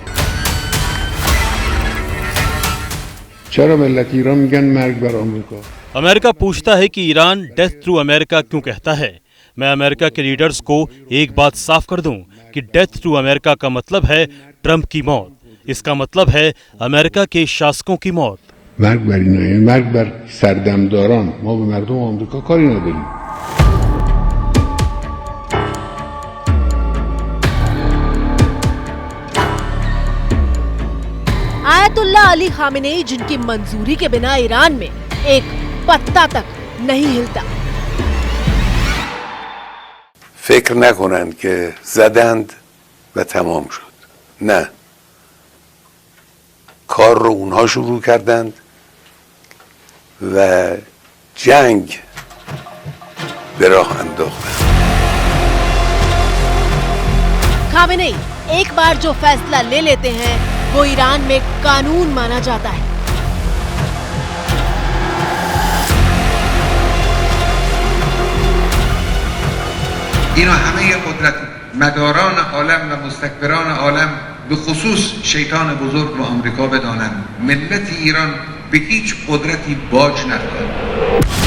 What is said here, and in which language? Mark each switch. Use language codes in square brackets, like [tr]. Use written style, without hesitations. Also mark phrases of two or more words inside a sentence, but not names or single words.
[fa] چلو ملت ایران میگن مرگ بر آمریکا. [hi] अमेरिका पूछता है कि ईरान [en] death through America [hi] क्यों कहता है। मैं अमेरिका के लीडर्स को एक बात साफ कर दूं कि [en] death through America [hi] का मतलब है ट्रंप की मौत। इसका मतलब है अमेरिका के शासकों की मौत। [fa] مرگ بر اینه، مرگ بر سردمداران. ما به مردم آمریکا کاری نداریم. [hi] आयतुल्ला अली खामेनेई जिनकी मंजूरी के बिना ईरान में एक पत्ता तक नहीं हिलता। [fa] فکر نکنن که زدند و تمام شد. نه. کار رو اونها شروع کردند و جنگ به راه انداختند. [hi] खामेनेई एक बार जो फैसला ले लेते हैं वो ईरान में कानून माना जाता है। [fa] اینا همه قدرت مداران عالم و مستکبران عالم به خصوص شیطان بزرگ و آمریکا بدانند ملت ایران به هیچ قدرتی باج نخواهد.